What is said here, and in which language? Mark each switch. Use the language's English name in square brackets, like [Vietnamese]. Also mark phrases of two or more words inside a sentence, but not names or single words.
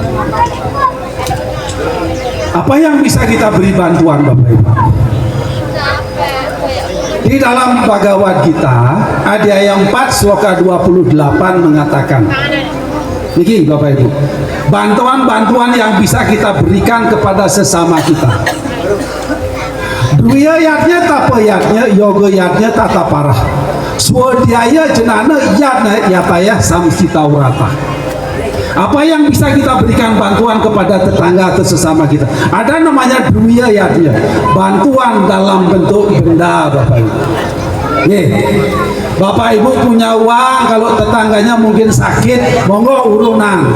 [Indonesian] Apa yang bisa kita beri bantuan Bapak Ibu? Di dalam Bhagavad Gita Adhyaya 4 sloka 28 mengatakan, niki Bapak Ibu, bantuan-bantuan yang bisa kita berikan kepada sesama kita. [Sanskrit] Dua yatnya tapa yatnya, yoga yatnya tata parah, swadhyaya jenana yatnya yataya samsitaurata. [Indonesian] Apa yang bisa kita berikan bantuan kepada tetangga atau sesama kita? Ada namanya duya yatnya, bantuan dalam bentuk benda Bapak Ibu. Bapak Ibu punya uang, kalau tetangganya mungkin sakit, monggo urunan.